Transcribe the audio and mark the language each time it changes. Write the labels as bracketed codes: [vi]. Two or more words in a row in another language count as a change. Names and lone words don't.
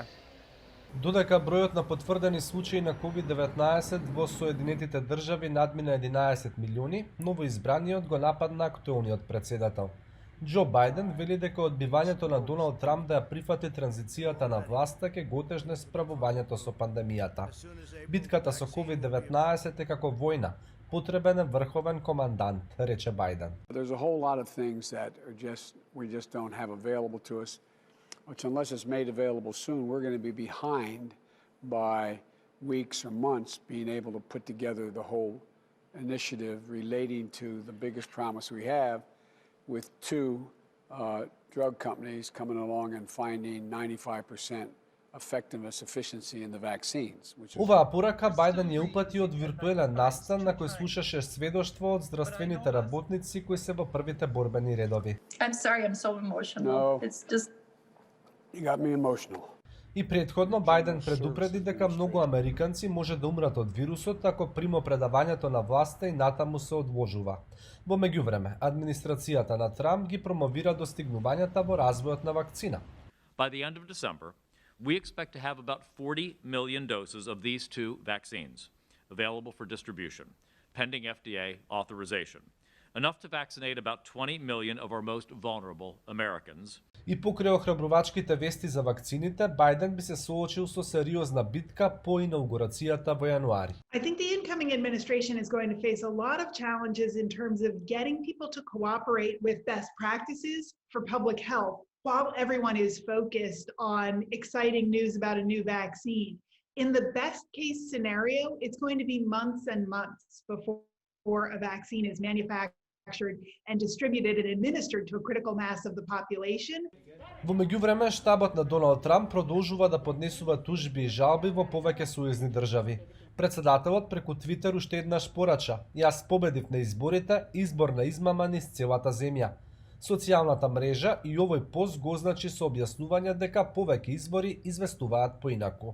[mk] Додека бројот на потврдени случаи на COVID-19 во Соединетите држави надмина 11 милиони, новоизбраниот го нападна актуелниот претседател. Џо Бајден вели дека одбивањето на Доналд Трамп да ја прифати транзицијата на власта ќе го отежне справувањето со пандемијата. Битката со COVID-19 е како војна, потребен е врховен командант, рече Бајден. [en] There's a whole lot of things that we just don't have available to us, which unless it's made available soon, we're going to be behind by weeks or months being able to put together the whole initiative relating to the biggest promise we have with two drug companies coming along and finding 95% effectiveness, efficiency in the vaccines. [mk] Оваа порака Бајден ја упати од виртуелен настан на кој слушаше сведоштво од здравствените работници кои се во првите борбени редови. [en] I'm sorry, I'm so emotional. No. It's just You got me emotional. [mk] И претходно Бајден предупреди дека многу американци може да умрат од вирусот ако примопредавањето на власта и натаму се одложува. Во меѓувреме, администрацијата на Трамп ги промовира достигнувањата во развојот на вакцина. [en] By the end of December, we expect to have about 40 million doses of these two vaccines available for distribution, pending FDA authorization. Enough to vaccinate about 20 million of our most vulnerable Americans. [mk] И покрај охрабрувачките вести за вакцините, Бајден би се соочил со сериозна битка по инаугурацијата во јануари. [en] I think the incoming administration is going to face a lot of challenges in terms of getting people to cooperate with best practices for public health while everyone is focused on exciting news about a new vaccine. In the best case scenario, it's going to be months and months before a vaccine is manufactured and distributed and administered to a critical mass of the population. [mk] Во меѓувреме, штабот на Доналд Трамп продолжува да поднесува тужби и жалби во повеќе сојузни држави. Председателот преку Твитер уште еднаш порача: "Јас победив на изборите, избор на измама низ целата земја." Социјалната мрежа и овој пост го означи со објаснување дека повеќе избори известуваат поинаку.